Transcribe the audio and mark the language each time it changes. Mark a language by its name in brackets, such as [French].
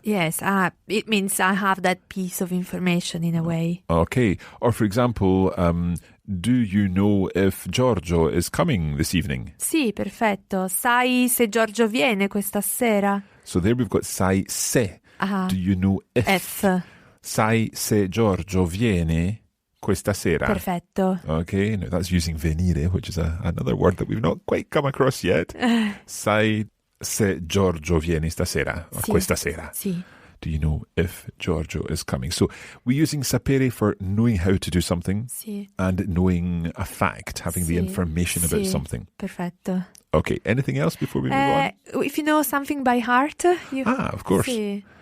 [English] Yes, it means I have that piece of information in a way. Okay. Or for example, do you know if Giorgio is coming this evening? [Italian] Sì, perfetto. Sai se Giorgio viene questa sera? [English] So there we've got sai se. Ah, Do you know if? F. [Italian] Sai se Giorgio viene questa sera. Perfetto. [English] Okay, now that's using venire, which is another word that we've not quite come across yet. [Italian] Sai se Giorgio viene stasera, or Sì. questa sera. Sì. [English] Do you know if Giorgio is coming? So we're using sapere for knowing how to do something [Italian] Sì. [English] and knowing a fact, having the [Italian] Sì. [English] information about [Italian] Sì. [English] something. [Italian] Perfetto. [English] Okay, anything else before we move on? If you know something by heart, you... Of course. [Italian] Sì.